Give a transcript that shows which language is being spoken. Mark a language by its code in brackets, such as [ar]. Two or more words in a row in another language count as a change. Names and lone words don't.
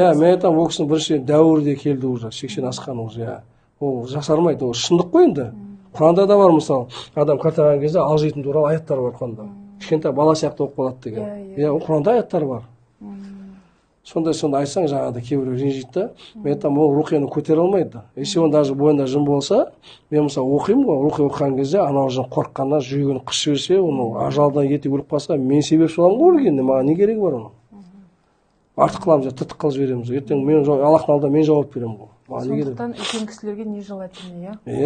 [kk] Мен айтам, ол кісінің біріншіден дәуірде келді уже, 80 асқан уже. Ол жасармайды, ол шындық қой енді. Құранда да бар мысалы, адам қартайған кезде алжитын туралы аяттар бар Құранда. Кішкентай бала сияқты оқып қалады деген. Ол Құранда аяттар бар. Сондай айтсаң жаңағыда кейбіреу ренжиді да. Мен айтам, ол рухияны көтере алмайды. [ru] Если он даже [kk] бойында жын болса, мен мысалы оқимын ғой, рухи оқыған кезде анау жын қорыққаннан жүрегін қысып жіберсе, оны ажалдан ертең өліп қалса, мен себепші боламын ғой өлгеніне, маған не керегі бар оның? Артық қыламыз, тыртық қылып жібереміз. Ертең мен Аллахтың алдында мен жауап беремін ғой. Сондықтан үлкен кісілерге не желательно, иә?